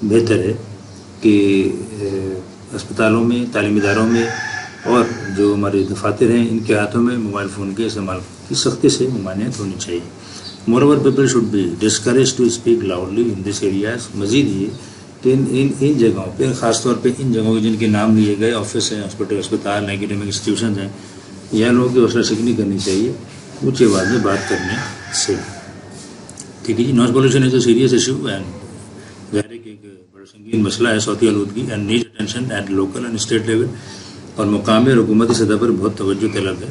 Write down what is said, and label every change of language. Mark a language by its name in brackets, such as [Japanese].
[Urdu] بہتر ہے کہ اسپتالوں میں، تعلیمی اداروں میں اور جو ہمارے دفاتر ہیں ان کے ہاتھوں میں موبائل فون کے استعمال کی سختی سے ممانعت ہونی چاہیے. [English] Moreover, people should be discouraged to speak loudly in these areas. [Urdu] مزید یہ کہ ان جگہوں پہ، خاص طور پہ ان جگہوں کے جن کے نام لیے گئے، آفس ہیں، اسپتال، اکیڈمک انسٹیٹیوشنز ہیں، یہاں لوگوں کی حوصلہ شکنی کرنی چاہیے اونچی آواز میں بات کرنے سے. ٹھیک ہے جی. [English] noise pollution is a serious issue and [Urdu] ظاہر ہے کہ ایک بڑا سنگین مسئلہ ہے صوتی آلودگی [English] and need attention at local and state level, [Urdu] اور مقامی اور حکومتی سطح پر بہت توجہ طلب ہے.